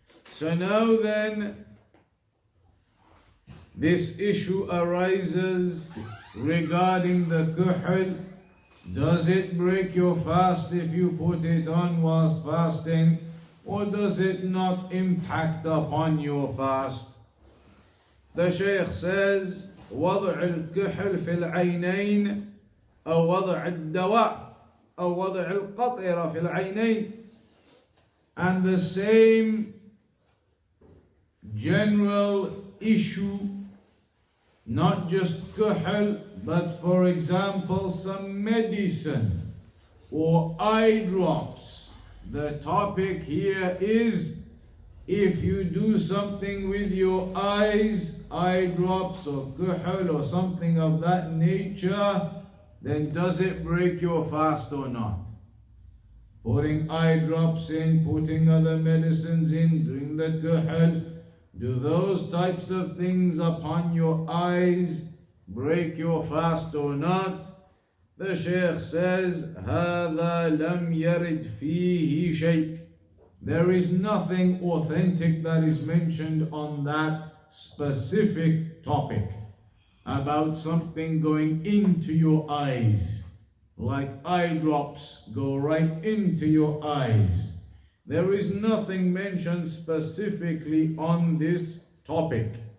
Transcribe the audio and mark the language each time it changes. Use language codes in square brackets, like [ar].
[en] So now then, this issue arises regarding the kohl. Does it break your fast if you put it on whilst fasting, or does it not impact upon your fast? The Shaykh says, [ar] وضع الكحل في العينين أو وضع الدواء أو وضع القطرة في العينين. [en] And the same general issue, not just kohl, but for example some medicine or eye drops. The topic here is, if you do something with your eyes, eye drops or kohl or something of that nature, then does it break your fast or not? Putting eye drops in, putting other medicines in, doing the kohl, do those types of things upon your eyes break your fast or not? The Shaykh says, [ar] هذا لم يرد فيه شيء. [en] There is nothing authentic that is mentioned on that specific topic about something going into your eyes, like eye drops go right into your eyes. There is nothing mentioned specifically on this topic.